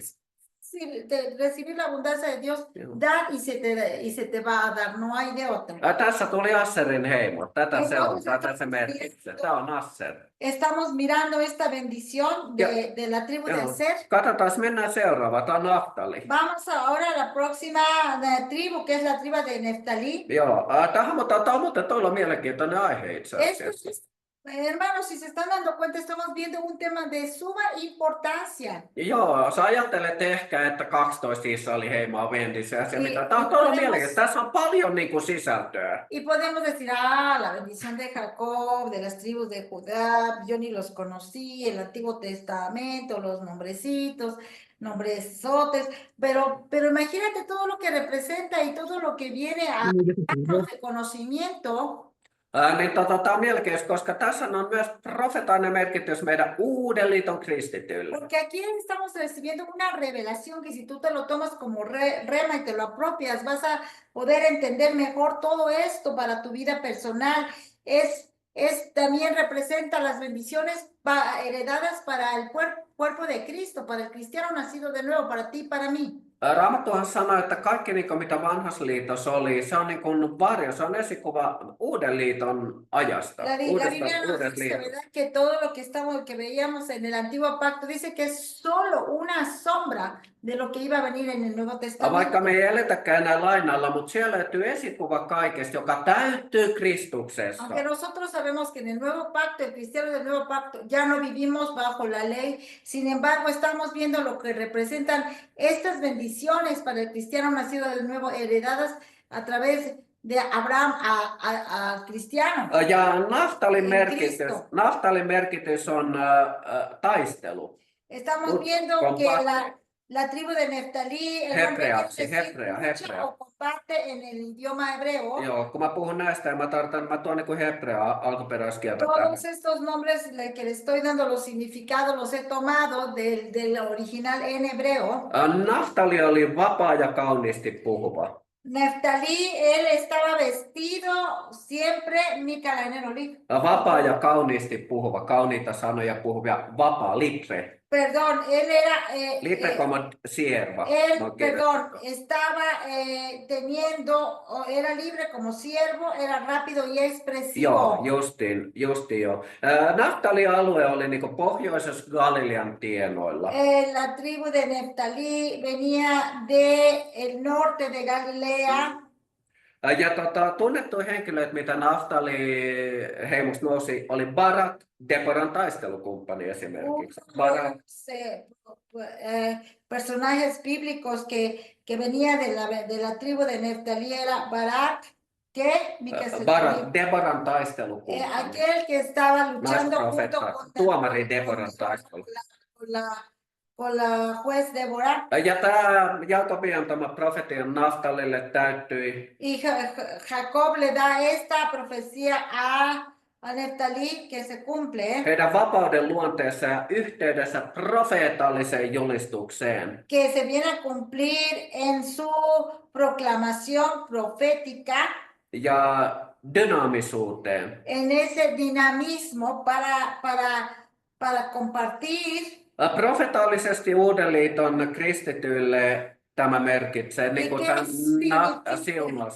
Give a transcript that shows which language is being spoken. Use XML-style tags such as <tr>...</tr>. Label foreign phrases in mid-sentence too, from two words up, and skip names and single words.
<es>Sí, recibir la abundancia de Dios, dar y se te va a dar, no hay de otra.</es> <fi>Tässä tuli Asserin heimo. Tätä se on, tätä se merkitsee. Tämä on Asser.</fi> <es>Estamos mirando esta bendición de la tribu de Aser.</es> <fi>Katsotaan, mennään seuraavaan. Tämä on Naftali.</fi> <es>Vamos ahora a la próxima tribu, que es la tribu de Neftalí.</es> <fi>Joo, tämä on muuten todella mielenkiintoinen aihe itse asiassa.</fi> <es>Hermanos, si se están dando cuenta, estamos viendo un tema de suma importancia.</es> <fi>Joo, sä ajattelet ehkä, että 12 Israelin heimoa on Vendissä ja se mitä. Tämä on todella mielenkiintoista. Tässä on paljon niin kuin sisältöä.</fi> <es>Y podemos decir, la bendición de Jacob, de las tribus de Judá, yo ni los conocí, el Antiguo Testamento, los nombrecitos, nombresotes, pero imagínate todo lo que representa y todo lo que viene a darnos de conocimiento.</es> <fi>Niin tämä on mielenkiintoista, koska tässä on myös profetainen merkitys meidän uuden liiton kristityille.</fi> <es>Porque aquí estamos recibiendo una revelación que si tú te lo tomas como rema y te lo apropias, vas a poder entender mejor todo esto para tu vida personal. También representa las bendiciones heredadas para el cuerpo de Cristo, para el cristiano nacido de nuevo, para ti y para mí.</es> <fi>Raamattuhan sanoi, että kaikki mitä vanhassa liitossa oli, se on niin kuin varjo, se on esikuva uuden liiton ajasta.</fi> <es>La Biblia nos dice, ¿verdad? Que todo lo que veíamos en el antiguo pacto dice que es solo una sombra de lo que iba a venir en el Nuevo Testamento.</es> <fi>Vaikka me ei eletäkään enää lain alla, mutta siellä löytyy esikuva kaikesta, joka täyttyy Kristuksessa.</fi> <es>Aunque nosotros sabemos que en el Nuevo Pacto, el cristiano del Nuevo Pacto, ya no vivimos bajo la ley, sin embargo estamos viendo lo que representan estas bendiciones para el cristiano nacido del nuevo, heredadas a través de Abraham al cristiano.</es> <fi>Ja Naftalin merkitys on taistelu.</fi> <es>Estamos viendo que la tribu de Neftalí o comparte en el idioma hebreo.</es> <fi>Joo, kun mä puhun näistä, mä tuon niin kuin hebrea alkuperäiskieltä.</fi> <es>Todos estos nombres que les estoy dando los significados los he tomado del original en hebreo.</es> <fi>Naftali oli vapaa ja kauniisti puhuva.</fi> <es>Neftalí, él estaba vestido siempre,</es> <fi>vapaa ja kauniisti puhuva, kauniita sanoja puhuvia, vapaa,</fi> <es>libre. Perdón, él era... libre como sierva. Él, perdón, estaba era libre como siervo, era rápido y expresivo.</es> <fi>Joo, justiin joo. Naftali-alue oli niin kuin pohjoisessa Galilean tienoilla.</fi> <es>La tribu de Neftalí venía del norte de Galilea.</es> <fi>Ja tunnettuja henkilöitä, mitä Naftali heimosta nousi, oli Barak, Deborahn taistelukumppani esimerkiksi.</fi> <es>Personajes bíblicos que venía de la tribu de Neftalí era Barak,</es> <fi>Deborahn taistelukumppani.</fi> <es>Aquel que estaba luchando junto con</es> <fi>tuomari Deborahn taistelu.</fi> <es>Con la juez Deborah.</es> <fi>Ja tämä Jaakobin antama profetia Naftalille täyttyi.</fi> <es>Y Jacob le da esta profecía a Neftalí que se cumple.</es> <fi>Heidän vapauden luonteessa ja yhteydessä profeetalliseen julistukseen.</fi> <es>Que se viene a cumplir en su proclamación profética.</es> <fi>Ja dynaamisuuteen.</fi> <es>En ese dinamismo para compartir.</es> <fi>Profetaalisesti Uuden liiton kristityille tämä merkitsee niin kuin tämän siunaus.</fi>